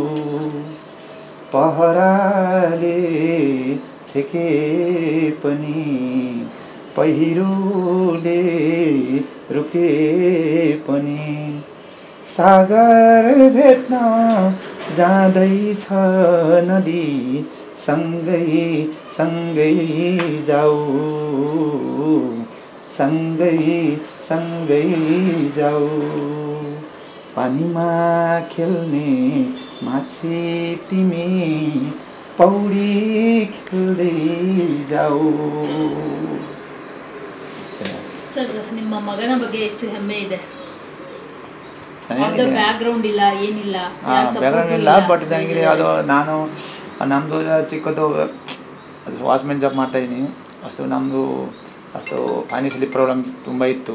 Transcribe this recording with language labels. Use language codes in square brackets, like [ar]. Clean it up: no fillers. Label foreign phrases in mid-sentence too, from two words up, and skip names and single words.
[ne] पहराले छेके पनि पहिरोले रुके पनि सागर भेट्न जाँदैछ नदी, सँगै सँगै जाऊ, सँगै सँगै जाऊ, पानीमा खेल्ने माछी तिमी पौडी खेल्दै जाऊ. [kn] ಸರ್ ನಿಮ್ಮ ಮಗನ ಬಗ್ಗೆ ಎಷ್ಟು ಹೆಮ್ಮೆ ಇದೆ? ಬ್ಯಾಕ್ಗ್ರೌಂಡ್ ಇಲ್ಲ, ಏನಿಲ್ಲ, ಬ್ಯಾಕ್ಗ್ರೌಂಡ್ ಇಲ್ಲ. ಬಟ್ ನನಗೆ ಅದು ನಾನು ನಮ್ಮದು ಚಿಕ್ಕದು [en] watchman job [kn] ಮಾಡ್ತಾಯಿದ್ದೀನಿ. ನಮ್ಮದು ಅಷ್ಟು [en] financially problem [kn] ತುಂಬ ಇತ್ತು.